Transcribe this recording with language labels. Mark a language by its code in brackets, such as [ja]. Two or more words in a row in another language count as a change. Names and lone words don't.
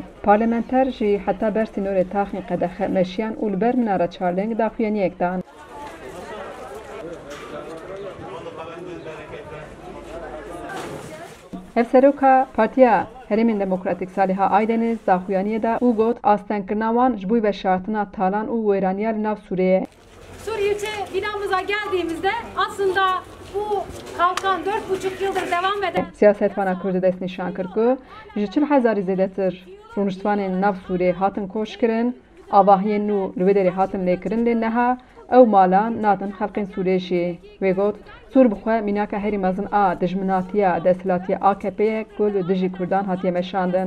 [ku] Parlamenter jî heta ber sînorê taxên qedexe meşiyan û li ber minara çarlêng daxuyaniyek dan. Hevseroka Partiya Herêmên Demokratîk Saliha Aydeniz daxuyaniyê da û got astenkirina wan ji bo veşartina talan û wêraniya li nav Sûriyê. [tr] Suriye binamıza geldiğimizde aslında bu kalkan 4,5 yıldır devam eden [ku] Siyasetvana Kurdî dest nîşan kir ku ji 40,000 zêdetir rûniştvanên nav Sûriyê hatin koş kirin, avahiyên nû li wê derê hatin lêkirin lê neha ew malan nadin xelkên Sûriyê jî. Wê got Sûr bi xwe mînaka herî mezin a dijminatiya desthilatiya AKP'ye ku li dijî Kurdan hatiye meşandin.